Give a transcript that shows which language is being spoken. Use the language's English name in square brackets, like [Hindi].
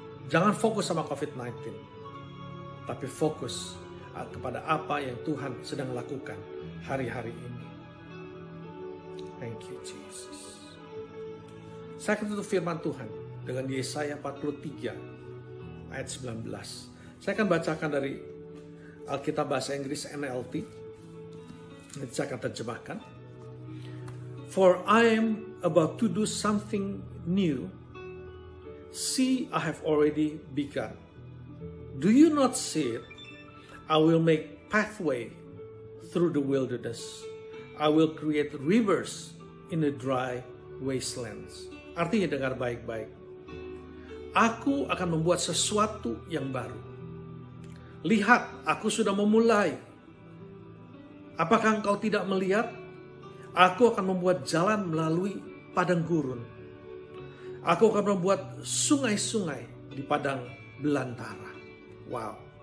[Indonesian] Jangan fokus sama COVID-19, tapi fokus kepada apa yang Tuhan sedang lakukan hari-hari ini. [English] Thank you Jesus. [Indonesian] Saya akan tutup firman Tuhan dengan Yesaya 43 ayat 19. Saya akan bacakan dari Alkitab bahasa Inggris NLT. Nanti saya akan terjemahkan. [English] For I am about to do something new. See, I have already begun. Do you not see it? I will make pathway through the wilderness. I will create rivers in the dry wastelands. [Indonesian] Artinya dengar baik-baik. Aku akan membuat sesuatu yang baru. Lihat, aku sudah memulai. Apakah engkau tidak melihat? Aku akan membuat jalan melalui padang gurun. Aku akan membuat sungai-sungai di padang belantara. Wow.